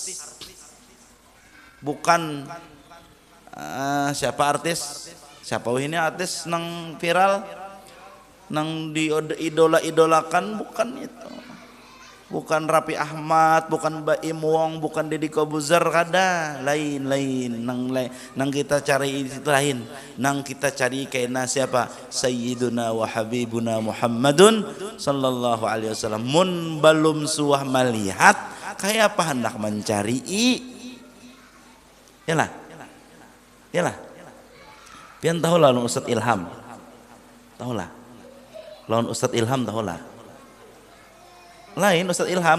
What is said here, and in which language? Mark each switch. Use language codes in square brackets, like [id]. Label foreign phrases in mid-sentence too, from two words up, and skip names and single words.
[bjn] bukan siapa artis siapa ini artis nang viral nang diidola-idolakan bukan itu bukan Raffi Ahmad bukan Baim Wong bukan Deddy Kobuzer kada lain nang kita cari itu lain nang kita cari kaina siapa [ar] سيدنا وحبيبنا محمد صلى الله عليه وسلم [bjn] mun belum suah melihat kayak apa hendak mencari yalah pian tahu lah lawan Ustadz Ilham tahu lah lawan Ustadz Ilham tahu lah lain Ustadz Ilham